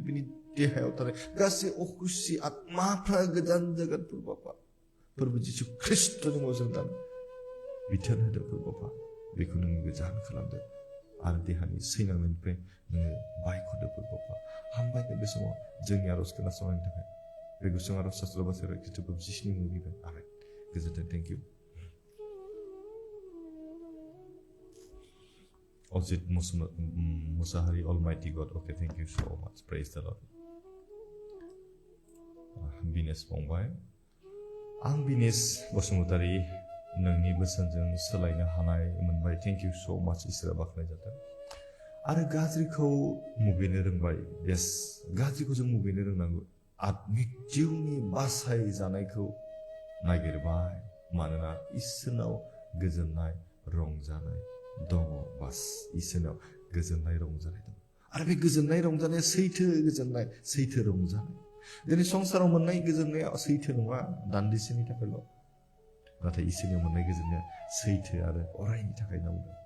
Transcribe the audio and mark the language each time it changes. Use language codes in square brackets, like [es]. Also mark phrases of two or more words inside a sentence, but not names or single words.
[brx] बिनि देहायाव थानाय गासै अखुसि आत्माफ्रा गोजान जागोन प्रभुआ प्रभु जिसु ख्रिस्ट'नि मुङाव जों दानो बिथोन होदो प्रभुआ बेखौ नोङो गोजान खालामदो आरो देहानि सैनांनायनिफ्राय नोङो बायख'दो प्रभुआ हामबायदों बे समाव जोंनि आरज खोनासंनायनि थाखाय बे गुसुं आरज सासेल' बासायग्रा ख्रिस्ट'खौ जिसुनि मुङाव बिबाय आमेन गोजोन्थों [en] thank you Ozit Musahari, Almighty God. Okay, thank you so much. Praise the Lord. Bines Pongbai. [brx] Ang Bines Bosumutari, नोंनि बोसोनजों सोलायनो हानाय मोनबाय. [en] Thank you so much. [brx] इसोरा बाख्नाय जादों. आरो गाज्रिखौ मुगैनो रोंबाय. Yes, गाज्रिखौ जों मुगैनो रोंनांगौ. आत्मिक जिउनि बासाय जानायखौ नागिरबाय. मानोना इसोरनाव गोजोननाय रंजानाय दङ बास इसोरनाव गोजोननाय रंजानाय दङ आरो बे गोजोननाय रंजानाया सैथो गोजोननाय सैथो रंजानाय दिनै संसाराव मोननाय गोजोननाया सैथो नङा दान्दिसेनि थाखायल' नाथाय इसोरनियाव मोननाय गोजोननाया सैथो आरो अरायनि थाखाय नांगौ